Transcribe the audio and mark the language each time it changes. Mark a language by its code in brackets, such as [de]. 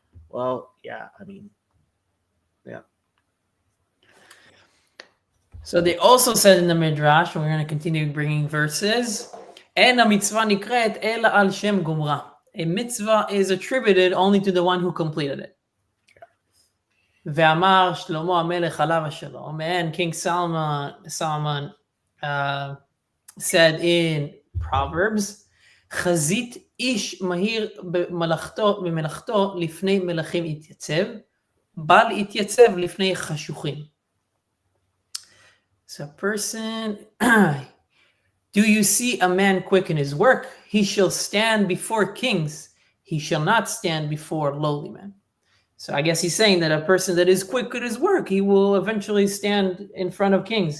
[en] Well, yeah, I mean, yeah. So they also said in the Midrash, and we're going to continue bringing verses, [he] אין המצווה נקראת אלא על שם גומרה. [en] A mitzvah is attributed only to the one who completed it. [he] ואמר שלמה המלך עליו השלום, [en] and King Solomon said in Proverbs, [he] חזית איש מהיר במלאכתו לפני מלכים יתייצב, בל יתייצב לפני חשוכים. [en] So a person, do you see a man quick in his work? He shall stand before kings. He shall not stand before lowly men. So I guess he's saying that a person that is quick at his work, he will eventually stand in front of kings.